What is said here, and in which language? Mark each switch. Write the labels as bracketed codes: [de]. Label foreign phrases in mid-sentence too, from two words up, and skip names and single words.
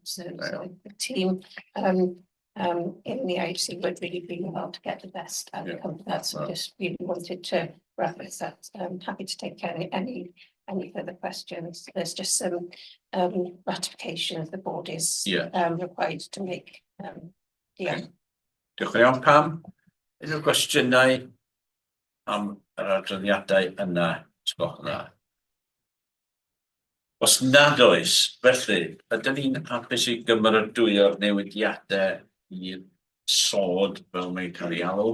[en] So the team in the IHC would really be well to get the best outcome of that. So just really wanted to reference that. I'm happy to take any further questions. There's just some ratification of the board is required to make. [cy] Diolch yn iawn, Pam. Unrhyw gwestiynau am yr adroddiadau yna, sgwch yna? Os nad oes, felly, ydyn ni'n hapus i gymeradwyo'r newidiadau i'r sod fel mae'n cael ei alw?